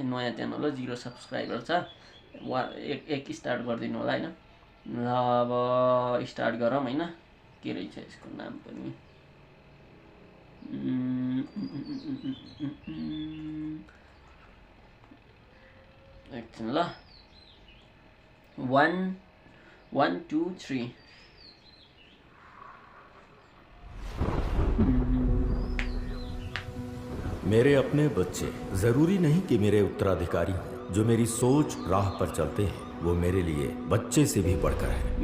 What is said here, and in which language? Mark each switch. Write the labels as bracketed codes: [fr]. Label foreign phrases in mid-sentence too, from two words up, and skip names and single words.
[ne] नयाँ च्यानल हो, 0 सब्स्क्राइबर छ। एक स्टार्ट गरिदिनु होला हैन। अब स्टार्ट गरौँ हैन। के रहेछ यसको नाम पनि एकछिन ल। 1 2 3 [hi] मेरे अपने बच्चे जरूरी नहीं कि मेरे उत्तराधिकारी हों। जो मेरी सोच राह पर चलते हैं वो मेरे लिए बच्चे से भी बढ़कर है।